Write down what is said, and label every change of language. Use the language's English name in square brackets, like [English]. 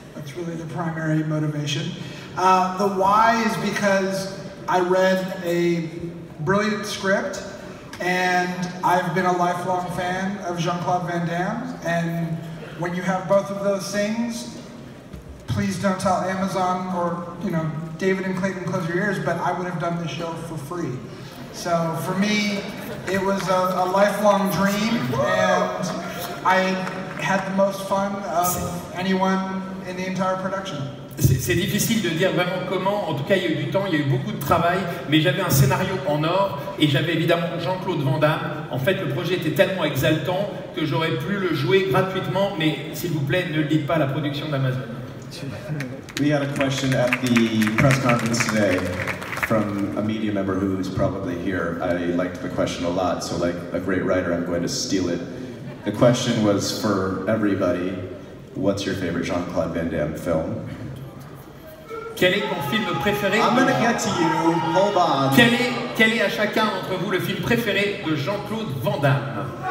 [English] That's really the primary motivation. The why is because I read a brilliant script, and I've been a lifelong fan of Jean-Claude Van Damme, and when you have both of those things, please don't tell Amazon or, you know, David and Clayton, close your ears, but I would have done this show for free. So for me, it was a lifelong dream, and I had the most fun of anyone in the entire production. [French] C'est difficile de dire vraiment comment, en tout cas il y a eu du temps, il y a eu beaucoup de travail, mais j'avais un scénario en or et j'avais évidemment Jean-Claude Van Damme. En fait le projet était tellement exaltant que j'aurais pu le jouer gratuitement, mais s'il vous plaît ne le dites pas à la production d'Amazon. [English] We had a question at the press conference today from a media member who is probably here. I liked the question a lot, so like a great writer I'm going to steal it. The question was for everybody, what's your favorite Jean-Claude Van Damme film? [French] Quel est ton film préféré? [English] I'm gonna get to you. Hold on. [French] Quel est à chacun d'entre vous le film préféré de Jean-Claude Van Damme?